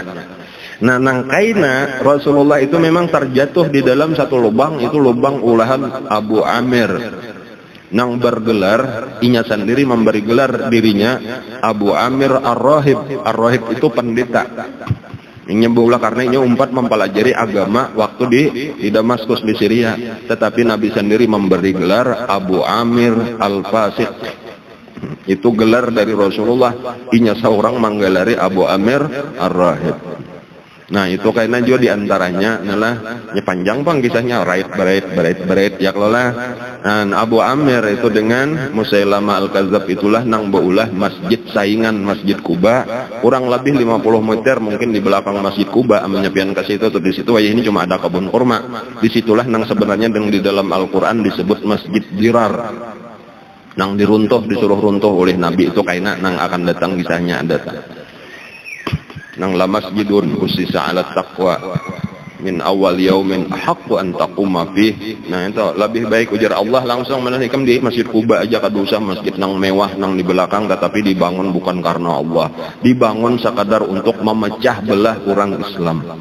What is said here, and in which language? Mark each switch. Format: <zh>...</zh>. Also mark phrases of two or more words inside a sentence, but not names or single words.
<bjn>Nah, nangkaina Rasulullah itu memang terjatuh di dalam satu lubang, itu lubang ulahan Abu Amir. Nang bergelar, inya sendiri memberi gelar dirinya Abu Amir Ar-Rahib. Ar-Rahib itu pendeta. Inya berulah karena inya umpat mempelajari agama waktu di Damaskus di Syria. Tetapi Nabi sendiri memberi gelar Abu Amir Al-Fasiq. Itu gelar dari Rasulullah. Inya seorang menggelari Abu Amir Ar-Rahib. Nah, itu kayaknya juga diantaranya adalah panjang bang kisahnya, berait ya kelola. Dan Abu Amir itu dengan Musailamah Al-Kadzab itulah nang beulah masjid saingan Masjid Kuba, kurang lebih 50 meter mungkin di belakang Masjid Kuba, menyepian ke situ atau di situ ini cuma ada kebun kurma. Disitulah nang sebenarnya di dalam Al-Qur'an disebut Masjid Dirar. Nang diruntuh, disuruh runtuh oleh Nabi, itu kayaknya nang akan datang kisahnya datang.</bjn> <ar>Nang لمسجد أسس على التقوى من أول يوم أحق أن تقوم فيه.</ar> <bjn>Nah, itu lebih baik ujar Allah langsung menanyakan di Masjid Kuba aja kada usah masjid nang mewah nang di belakang, tetapi dibangun bukan karena Allah, dibangun sekadar untuk memecah belah orang Islam.</bjn>